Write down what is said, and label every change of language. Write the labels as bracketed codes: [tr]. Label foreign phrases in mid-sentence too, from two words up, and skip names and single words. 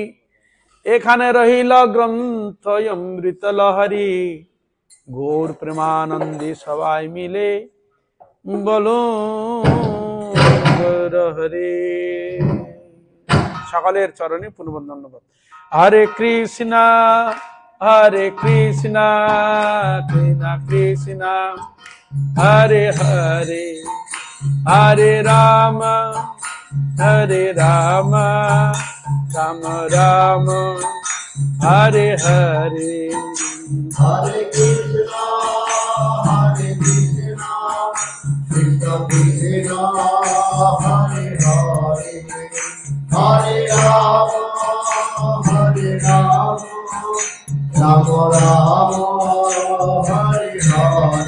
[bn] এখানে রহিল গ্রন্থ অমৃত লহরী, গৌর প্রেমানন্দে সবাই মিলে বলো হরে। সকলের চরণে পুনর্বার ধন্যবাদ। হরে কৃষ্ণ কৃষ্ণ কৃষ্ণ হরে হরে হরে রাম রাম রাম হরে হরে Hare Krishna, Hare Krishna, Krishna Krishna, Hare Hare, Hare Rama, Hare Rama, Rama Rama, Hare Hare.